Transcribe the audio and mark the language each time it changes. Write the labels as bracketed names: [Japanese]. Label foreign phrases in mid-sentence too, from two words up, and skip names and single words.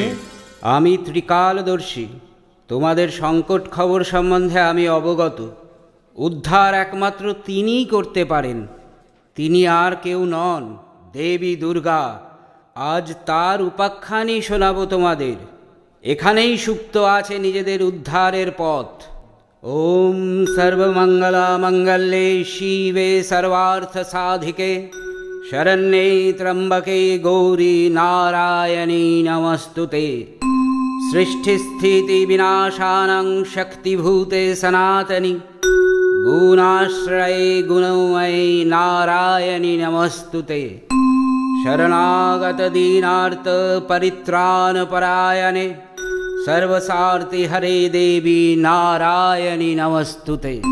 [Bangla] আমি ত্রিকালদর্শী, তোমাদের সংকট খবর সম্বন্ধে আমি অবগত। উদ্ধার একমাত্র তিনিই করতে পারেন। তিনি আর কেউ নন, দেবী দুর্গা। আজ তার উপাখ্যানই শোনাবো তোমাদের। এখানেই সুপ্ত আছে নিজেদের উদ্ধারের পথ। [Sanskrit] ওম সর্বমঙ্গলা মঙ্গলে শিবে সর্বার্থ সাধিকে শরণ্যে ত্র্যম্বকে গৌরী নারায়ণী নমস্তুতে। সৃষ্টিস্থিতি বিনাশানাং শক্তিভূতে সনাতনী গুণাশ্রয়ে গুণময়ে নারায়ণী নমস্তুতে। শরণাগত দীনার্ত পরিত্রাণ পরায়ণে সর্বসার্থি হরে দেবী নারায়ণী নমস্তুতে।